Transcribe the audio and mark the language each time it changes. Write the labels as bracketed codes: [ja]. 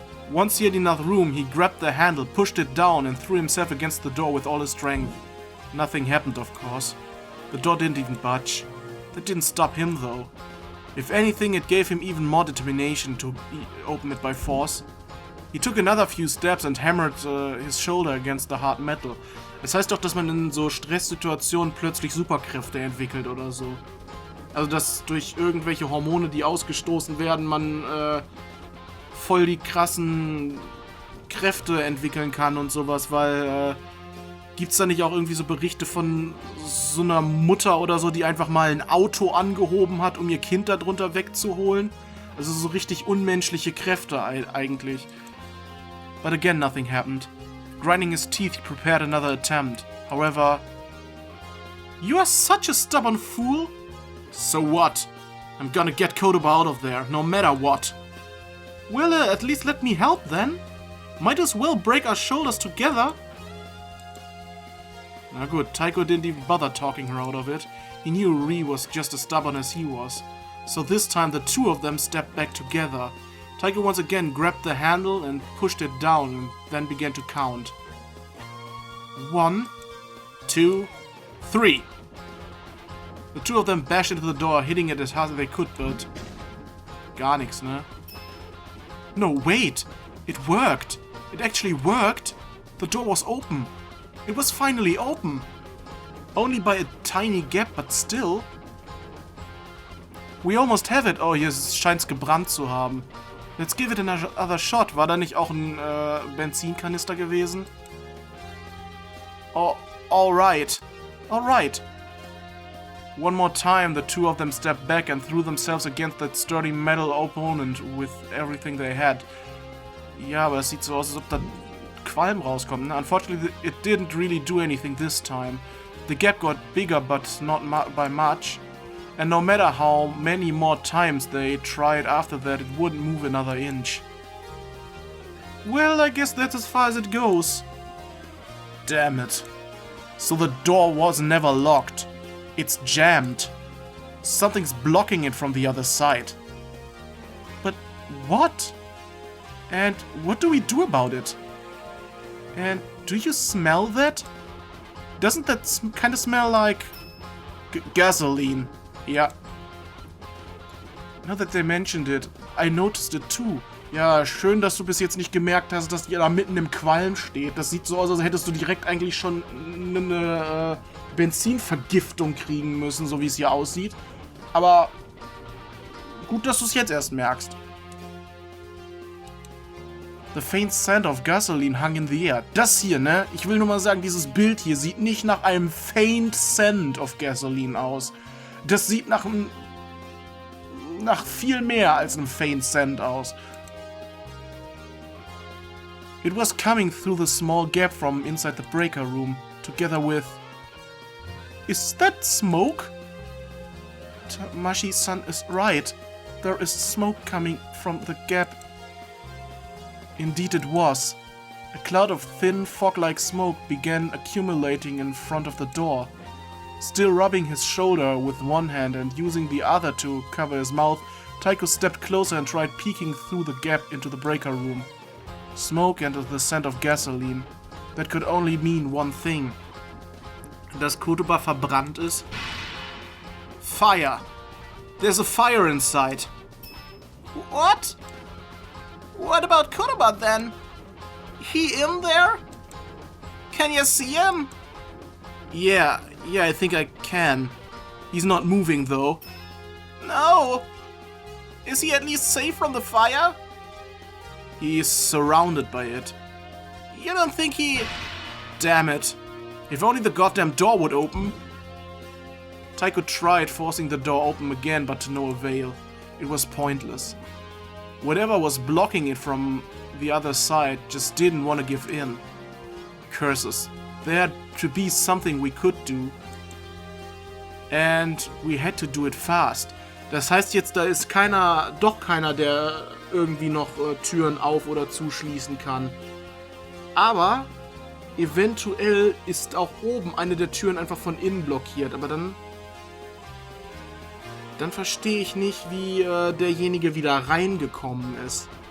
[en] Once he had enough room, he grabbed the handle, pushed it down, and threw himself against the door with all his strength. Nothing happened, of course. The door didn't even budge. That didn't stop him, though. If anything, it gave him even more determination to open it by force. He took another few steps and hammered his shoulder against the hard metal. [de] Das heißt doch, dass man in so Stresssituationen plötzlich Superkräfte entwickelt oder so. Also, dass durch irgendwelche Hormone, die ausgestoßen werden, man voll die krassen Kräfte entwickeln kann und sowas, weil gibt's da nicht auch irgendwie so Berichte von so einer Mutter oder so, die einfach mal ein Auto angehoben hat, um ihr Kind da drunter wegzuholen? Also so richtig unmenschliche Kräfte eigentlich. [en] But again, nothing happened. Grinding his teeth, he prepared another attempt. However... You are such a stubborn fool! So what? I'm gonna get Kotoba out of there, no matter what. Well, at least let me help then. Might as well break our shoulders together. [de] Na gut, [en] Taiko didn't even bother talking her out of it. He knew Rie was just as stubborn as he was. So this time the two of them stepped back together. Taiko once again grabbed the handle and pushed it down and then began to count. 1, 2, 3. The two of them bashed into the door, hitting it as hard as they could, but... [de] Gar nix, ne? [en] No, wait! It worked! It actually worked! The door was open! It was finally open! Only by a tiny gap, but still. We almost have it! [de] Oh, hier scheint's gebrannt zu haben. [en] Let's give it another shot. [de] War da nicht auch ein Benzinkanister gewesen? [en] Oh, alright. Alright. One more time, the two of them stepped back and threw themselves against that sturdy metal opponent with everything they had. [de] Ja, aber es sieht so aus, als ob da Qualm rauskommt. Ne? [en] Unfortunately, it didn't really do anything this time. The gap got bigger, but not by much. And no matter how many more times they tried after that, it wouldn't move another inch. Well, I guess that's as far as it goes. Damn it. So the door was never locked. It's jammed. Something's blocking it from the other side. But what? And what do we do about it? And do you smell that? Doesn't that kind of smell like gasoline? Yeah. Now that they mentioned it, I noticed it too. [de] Ja, schön, dass du bis jetzt nicht gemerkt hast, dass ihr da mitten im Qualm steht. Das sieht so aus, als hättest du direkt eigentlich schon eine Benzinvergiftung kriegen müssen, so wie es hier aussieht. Aber gut, dass du es jetzt erst merkst. [en] The faint scent of gasoline hung in the air. [de] Das hier, ne? Ich will nur mal sagen, dieses Bild hier sieht nicht nach einem [en] faint scent of gasoline [de] aus. Das sieht nach einem nach viel mehr als einem [en] faint scent [de] aus. [en] It was coming through the small gap from inside the breaker room, together with... Is that smoke? Tamashi-san is right. There is smoke coming from the gap. Indeed it was. A cloud of thin, fog-like smoke began accumulating in front of the door. Still rubbing his shoulder with one hand and using the other to cover his mouth, Taiko stepped closer and tried peeking through the gap into the breaker room. Smoke and the scent of gasoline. That could only mean one thing. [de] Dass Kotoba verbrannt ist? [en] Fire! There's a fire inside. What? What about Kotoba then? He in there? Can you see him? Yeah, I think I can. He's not moving though. No! Is he at least safe from the fire? He is surrounded by it. You don't think he... Damn it. If only the goddamn door would open. Taiko tried forcing the door open again, but to no avail. It was pointless. Whatever was blocking it from the other side just didn't want to give in. Curses. There had to be something we could do. And we had to do it fast. [de] Das heißt jetzt, da ist doch keiner, der irgendwie noch Türen auf- oder zuschließen kann. Aber eventuell ist auch oben eine der Türen einfach von innen blockiert. Aber dann verstehe ich nicht, wie derjenige wieder reingekommen ist.